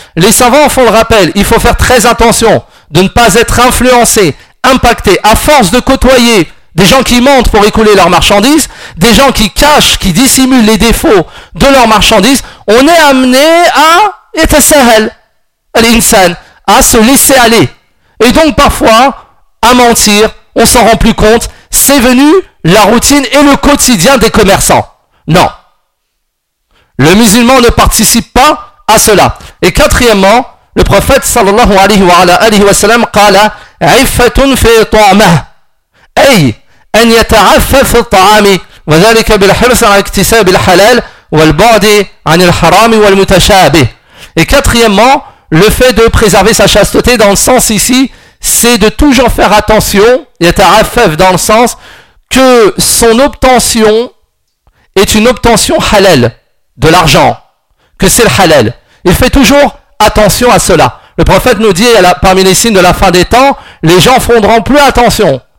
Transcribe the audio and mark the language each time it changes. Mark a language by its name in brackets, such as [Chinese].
[French] Les savants font le rappel, il faut faire très attention de ne pas être influencé, impacté, à force de côtoyer des gens qui mentent pour écouler leurs marchandises, des gens qui cachent, qui dissimulent les défauts de leurs marchandises, on est amené à [Arabic] yatasahal al-insan, [French] à se laisser aller. Et donc parfois, à mentir, on s'en rend plus compte, c'est venu la routine et le quotidien des commerçants. Non. Le musulman ne participe pas à cela. Et quatrièmement, le prophète [Arabic] sallallahu alayhi wa sallam qala عِفَّةٌ فِي طَعْمَهُ أي أن يتعفف الطعام وذلك بالحرص على اكتساب الحلال والبعد عن الحرام والمتشابه. [French] Et quatrièmement, le fait de préserver sa chasteté, dans le sens ici, c'est de toujours faire attention, [Arabic] يتعفف, [French] dans le sens que son obtention est une obtention halal, de l'argent, que c'est le halal. Il fait toujours attention à cela. Le prophète nous dit, parmi les signes de la fin des temps, les gens ne feront plus attention.